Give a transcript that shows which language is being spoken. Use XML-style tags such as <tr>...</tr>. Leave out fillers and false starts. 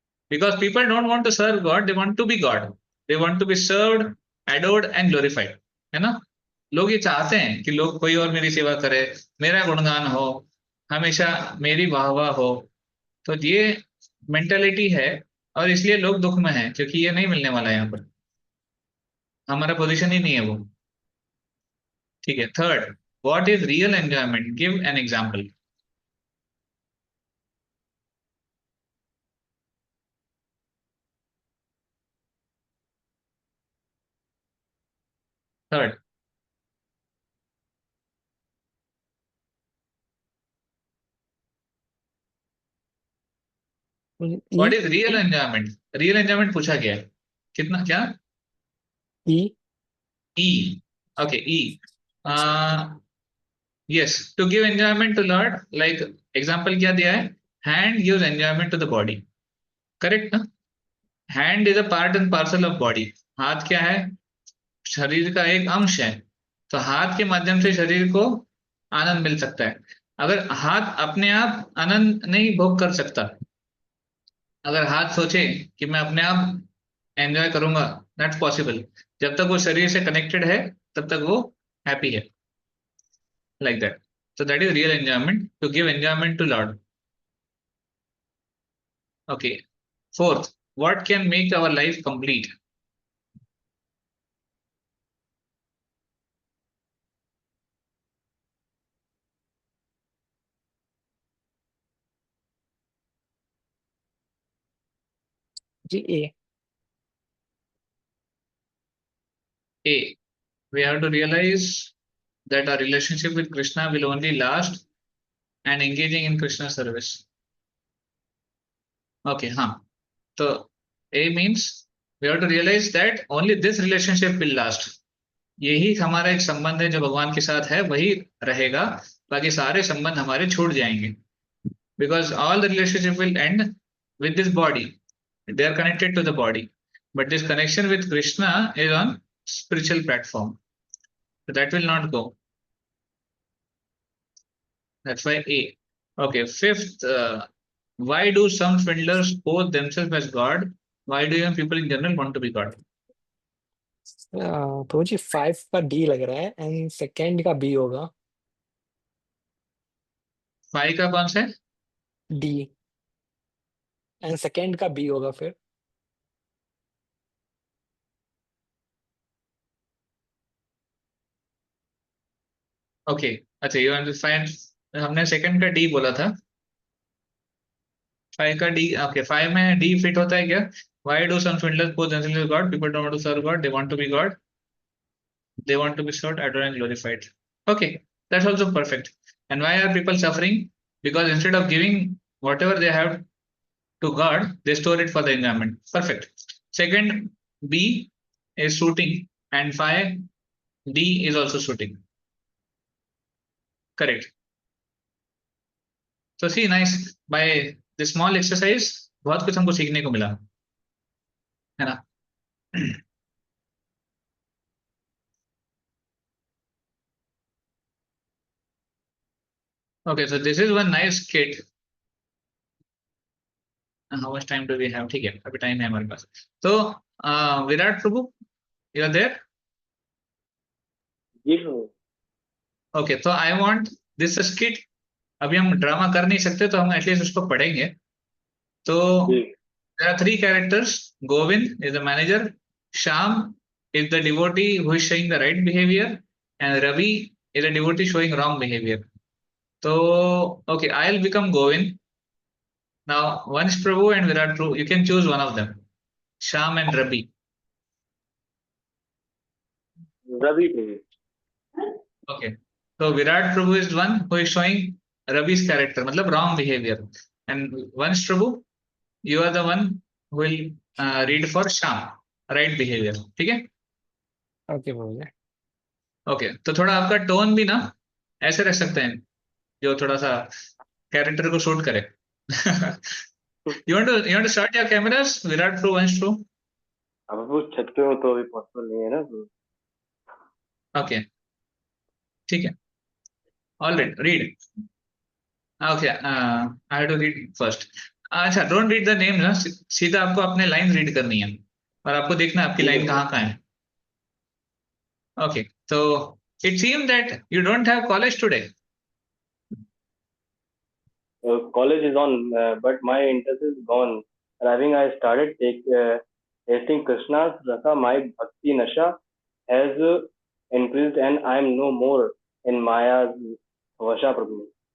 <en>Because people don't want to serve God, they want to be God. They want to be served, adored and glorified.</en> <hi>है ना? लोग ये चाहते हैं कि लोग कोई और मेरी सेवा करे, मेरा गुणगान हो, हमेशा मेरी वाहवाह हो। तो ये मेंटेलिटी है और इसलिए लोग दुख में हैं, क्योंकि ये नहीं मिलने वाला है यहाँ पर, हमारा पोजीशन ही नहीं है वो। ठीक है।</hi> <en>Third, what is real enjoyment? Give an example. Third, what is real enjoyment?</en> <hi>Real enjoyment पूछा गया है, कितना क्या? ई।</hi> <en>E. Okay, E. Yes, to give enjoyment to Lord, like example</en> <hi>क्या दिया है?</hi> <en>Hand gives enjoyment to the body. Correct ना? Hand is a part and parcel of body.</en> <hi>हाथ क्या है? शरीर का एक अंश है। तो हाथ के माध्यम से शरीर को आनंद मिल सकता है। अगर हाथ अपने आप आनंद नहीं भोग कर सकता, अगर हाथ सोचे कि मैं अपने आप एंजॉय करूंगा,</hi> <en>Not possible.</en> <hi>जब तक वो शरीर से कनेक्टेड है तब तक वो हैप्पी है,</hi> <en>Like that. So that is real enjoyment, to give enjoyment to Lord. Okay. Fourth, what can make our life complete?</en> <hi>Ji A.</hi> <en>A, we have to realize that our relationship with Krishna will only last and engaging in Krishna service. Okay, हाँ. So A means we have to realize that only this relationship will last.</en> <hi>यही हमारा एक संबंध है जो भगवान के साथ है, वही रहेगा, बाकी सारे संबंध हमारे छूट जाएंगे।</hi> <en>Because all the relationship will end with this body. They are connected to the body, but this connection with Krishna is on spiritual platform, so that will not go. That's why A. Okay, fifth, why do some swindlers pose themselves as God? Why do young people in general want to be God?</en> <hi>तो जी 5 का D लग रहा है and second का B होगा। 5 का कौन सा है? डी एंड सेकंड का बी होगा फिर। ओके, अच्छा,</hi> <en>you want to find,</en> <hi>हमने सेकंड का डी बोला था, 5 का डी। ओके, 5 में डी फिट होता है क्या?</hi> <en>Why do some swindlers pose themselves as God? People don't want to serve God, they want to be God. They want to be served, adored, and glorified. Okay, that's also perfect. And why are people suffering? Because instead of giving whatever they have to God, they store it for the enjoyment. Perfect. Second, B is suiting, and 5, D is also suiting. Correct. So see, nice. By this small exercise,</en> <hi>बहुत कुछ हमको सीखने को मिला, है ना?</hi> <en>Okay, so this is one nice kit. How much time do we have?</en> <hi>ठीक है, अभी टाइम है हमारे पास। तो विराट प्रभु,</hi> <en>you are there?</en> <hi>Ji Prabhu.</hi> <en>Okay, तो I want this skit.</en> <hi>अभी हम ड्रामा कर नहीं सकते तो हम एटलीस्ट उसको पढ़ेंगे। तो जी।</hi> <en>there are 3 characters. Govind is the manager, Sham is the devotee who is showing the right behavior, and Ravi is a devotee showing wrong behavior. So okay, I'll become Govind. Now Vansh Prabhu and Virat Prabhu, you can choose one of them, Sham and Ravi.</en> <hi>Ravi Prabhu.</hi> <en>Okay, so Virat Prabhu is one who is showing Ravi's character, मतलब wrong behavior, and Vansh Prabhu, you are the one who will read for Sham, right behavior.</en> <hi>ठीक है? Okay बोलिए। Okay, तो थोड़ा आपका tone भी ना ऐसे रख सकते हैं जो थोड़ा सा कैरेक्टर को शूट करे।</hi> <en>you want to start your cameras, Virat Prabhu, Vansh Prabhu?</en> <hi>अब वो छत पे हो तो अभी पॉसिबल नहीं है ना प्रभु।</hi> <en>okay,</en> <hi>ठीक है,</hi> <en>All right, read. Okay, I have to read first.</en> <hi>अच्छा,</hi> <en>don't read the name</en> <hi>ना, सीधा आपको अपने लाइन रीड करनी है और आपको देखना है आपकी लाइन कहाँ कहाँ है।</hi> <en>Okay, तो it seem that you don't have college today. College is on, but my interest is gone. Having I started tasting Krishna's rasa, my bhakti nasha has increased, and I am no more in Maya's vasha, Prabhu.</en>